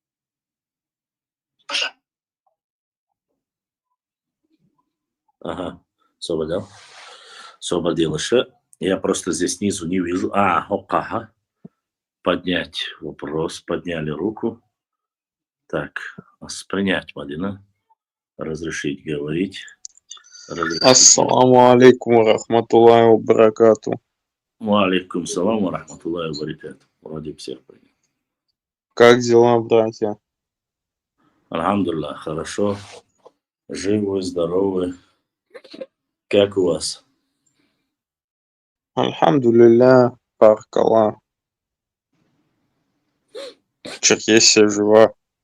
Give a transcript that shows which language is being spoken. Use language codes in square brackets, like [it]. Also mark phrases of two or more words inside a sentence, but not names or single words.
[ru] Ага, освободил. Я просто здесь снизу не вижу. Окага. Поднять вопрос. Подняли руку. Так, принять, Мадина. Разрешить говорить. [ar] السلام عليكم ورحمة الله وبركاته. وعليكم السلام ورحمة الله وبركاته. [ru] Вроде всех принял. Как дела, братья? Альхамдулиллах, хорошо. Живы, здоровы. Как у вас? [ar] الحمد لله، بارك الله. [ru] Черкесия жива.